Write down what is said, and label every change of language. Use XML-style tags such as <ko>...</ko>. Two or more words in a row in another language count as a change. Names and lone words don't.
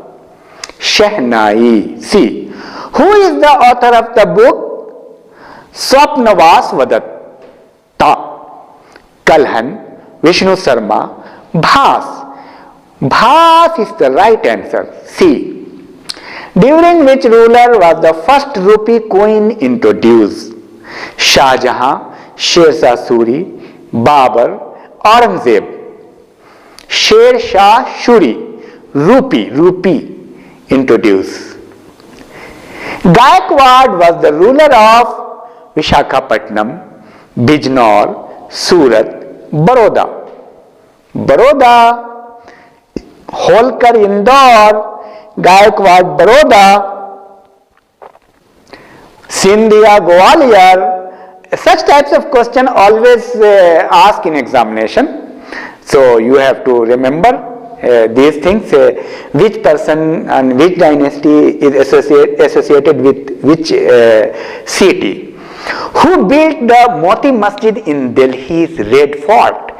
<en>Shehnai. C. Who is the author of the book Swapnavas Vadatta? Kalhan, Vishnu Sharma, Bhas. Bhas is the right answer. C. During which ruler was the first rupee coin introduced? Shah Jahan, Sher Shah Suri, Babur, Aurangzeb. Sher Shah Suri. Rupee introduced. Gaikwad was the ruler of Vishakhapatnam, Bijnor, Surat, Baroda. Baroda, Holkar, Indore, Gaikwad Baroda, Sindhya Gwalior. Such types of question always asked in examination. So you have to remember these things, which person and which dynasty is associated with which city. Who built the Moti Masjid in Delhi's Red Fort?</en>